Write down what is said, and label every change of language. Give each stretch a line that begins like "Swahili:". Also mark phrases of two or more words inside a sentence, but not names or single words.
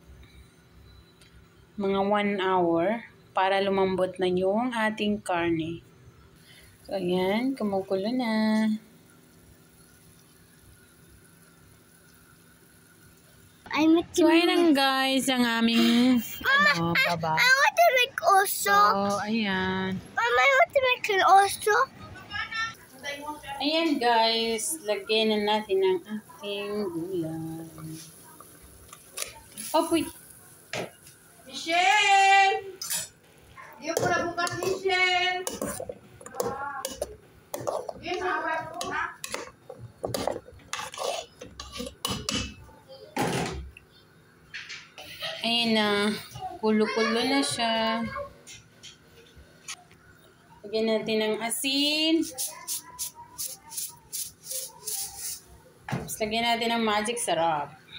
Filipino: Mga 1 hour. Para lumambot na yung ating karne. So, ayan. Kumukulo na. So, ayan guys, ang aming baba.
English: I want to make also.
Filipino: So, ayan.
English: Mama, I want to make it also.
Filipino: Ayan guys, lagyan na natin ang ating gulay.
English: Oh, wait. Michelle!
Malay: Dia pula bukan Michelle. Dia sampai nak.
Filipino: Ayan na. Kulo-kulo na siya. Lagyan natin ng asin. Tapos lagyan natin ng magic sarap.